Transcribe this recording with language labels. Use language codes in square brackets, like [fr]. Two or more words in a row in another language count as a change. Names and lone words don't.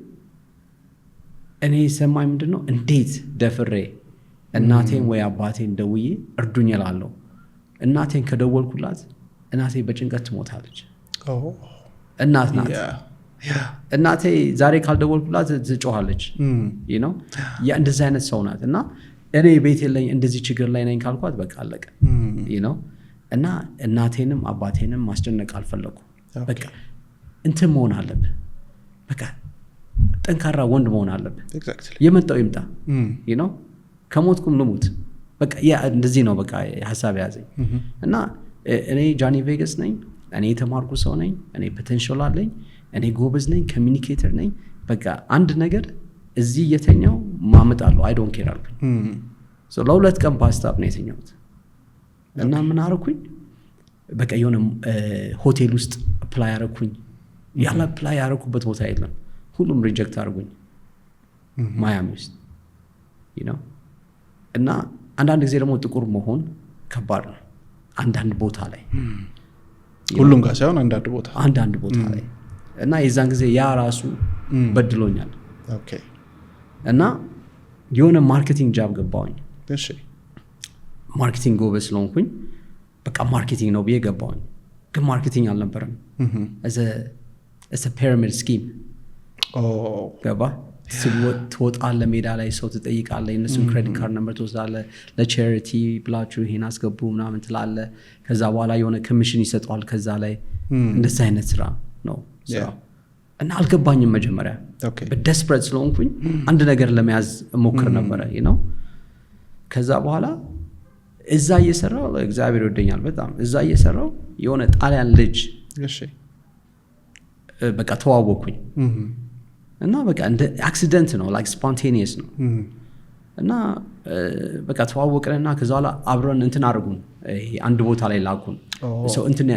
[am] እኔ ሰማይ ምንድነው እንዴት ደፍሬ እናቴን ወይ አባቴን ደውዬ እርዱኝ እላለሁ እናቴን ከደወልኩላት እናቴ በጭንቀት ትሞታለች እናት ናት እናቴ ዛሬ ካልደወልኩላት ትጮሃለች [en] you know [am] ያ እንደዚህ አይነት ሰው ናት እና እኔ ቤት የለኝ እንደዚህ ችግር ላይ ነኝ ካልኳት በቃ አለቀ [en] you know [am] እና እናቴንም አባቴንም ማስጨነቅ አልፈለኩም በቃ እንትን መሆን አለብህ በቃ ጠንካራ ወንድ መሆን አለብህ የመጣው ይምጣ [en] you know [am] ከሞትኩም ልሙት በቃ ያ እንደዚህ ነው በቃ ሐሳብ ያዘኝ እና እኔ ጆኒ ቬጋስ ነኝ እኔ የተማርኩ ሰው ነኝ እኔ ፖቴንሻል አለኝ እኔ ጎበዝ ነኝ ኮሚኒኬተር ነኝ በቃ አንድ ነገር እዚህ የተኛው ማመጣለሁ [en] I don't care [am] አልኩኝ ሶ ለሁለት ቀን ፓስታፕ ነው የተኛሁት እና ምን አረኩኝ በቃ የሆነ ሆቴል ውስጥ አፕላይ አረኩኝ ያላ አፕላይ ያረኩበት ቦታ የለም ሁሉም ሪጀክት አርጉኝ ማያሚ ውስጥ [en] you know [am] እና አንዳንድ ጊዜ ደግሞ ጥቁር መሆን ከባድ ነው አንዳንድ ቦታ ላይ ሁሉም ጋር ሳይሆን አንዳንድ ቦታ ላይ እና የዛን ጊዜ ያ ራሱ በድሎኛል እና የሆነ ማርኬቲንግ ጃብ ገባሁኝ ማርኬቲንግ ጎበዝ ስለሆንኩኝ በቃ ማርኬቲንግ ነው ብዬ ገባሁኝ ግን ማርኬቲንግ አልነበረም [en] as a pyramid scheme [am] ገባ ትወጣለህ ሜዳ ላይ ሰው ትጠይቃለህ የነሱን ክሬዲት [en] card number [am] ትወስዳለህ ለቻሪቲ ብላችሁ ይሄን አስገቡ ምናምን ትላለህ ከዛ በኋላ የሆነ ኮሚሽን ይሰጣል ከዛ ላይ እንደዛ አይነት ስራ ነው ስራው እና አልገባኝም መጀመሪያ በደስፐሬት ስለሆንኩኝ አንድ ነገር ለመያዝ ሞክር ነበር [en] you know [am] ከዛ በኋላ እዛ እየሰራው እግዚአብሔር ይወደኛል በጣም እዛ እየሰራው የሆነ ጣሊያን ልጅ በቃ ተዋወቅኩኝ እና በቃ እንደ አክሲደንት ነው [en] like spontaneous [am] ነው እና በቃ ተዋወቅንና ከዛ በኋላ አብረን እንትን አድርጉን አንድ ቦታ ላይ ላኩን ሰው